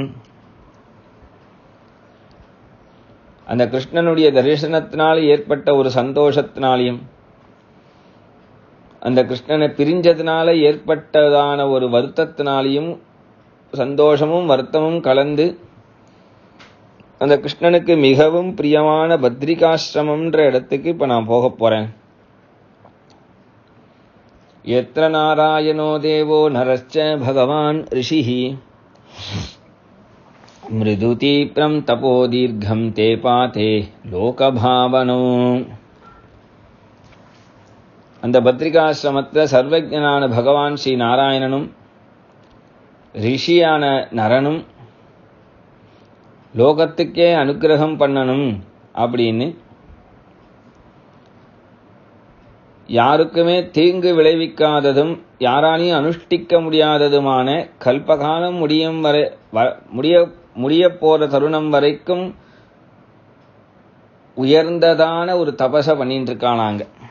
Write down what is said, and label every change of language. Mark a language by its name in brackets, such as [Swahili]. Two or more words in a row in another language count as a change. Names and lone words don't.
[Tamil] அந்த கிருஷ்ணனுடைய தரிசனத்தினால் ஏற்பட்ட ஒரு சந்தோஷத்தினாலையும் அந்த கிருஷ்ணனை பிரிஞ்சதுனால ஏற்பட்டதான ஒரு வருத்தத்தினாலையும் சந்தோஷமும் வருத்தமும் கலந்து அந்த கிருஷ்ணனுக்கு மிகவும் பிரியமான பத்ரிகாசிரமம்ன்ற இடத்துக்கு இப்ப நான் போக போறேன். [Sanskrit] यत्र नारायणो देवो नरश्च भगवान् ऋषिः मृदुतीव्रं तपो दीर्घं ते पाते लोकभावनो. [Tamil] அந்த பத்ரிகாசிரமத்தில் சர்வஜனான பகவான் ஸ்ரீ நாராயணனும் ரிஷியான நரனும் லோகத்துக்கே அனுக்கிரகம் பண்ணணும் அப்படின்னு யாருக்குமே தீங்கு விளைவிக்காததும் யாராலையும் அனுஷ்டிக்க முடியாததுமான கல்பகாலம் முடிய போற தருணம் வரைக்கும் உயர்ந்ததான ஒரு தபச பண்ணிட்டு இருக்கானாங்க.